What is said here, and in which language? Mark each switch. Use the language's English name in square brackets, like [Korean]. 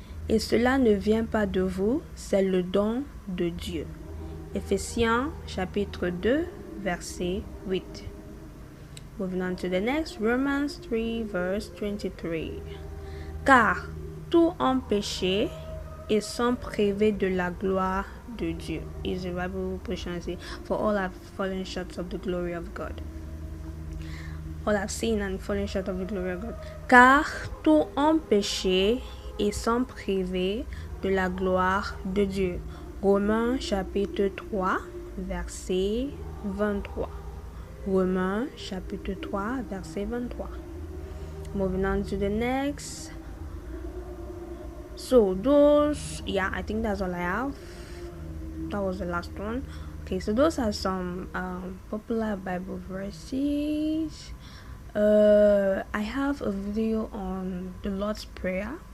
[French] Et cela ne vient pas de vous, c'est le don de Dieu. Éphésiens chapitre 2, verset 8. [English] Moving on to the next, Romans 3, verse 23. [French] Car tous ont péché et sont privés de la gloire de Dieu. [English] Is the Bible version say, for all have fallen short of the glory of God. All have sinned and fallen short of the glory of God. [French] Car tous ont péché et sont privés de la gloire de Dieu. Romains chapitre 3, verset 23. Romains chapitre 3, verset 23. [English] Moving on to the next. So those, I think that's all I have. That was the last one. Okay, so those are some popular Bible verses. I have a video on the Lord's Prayer.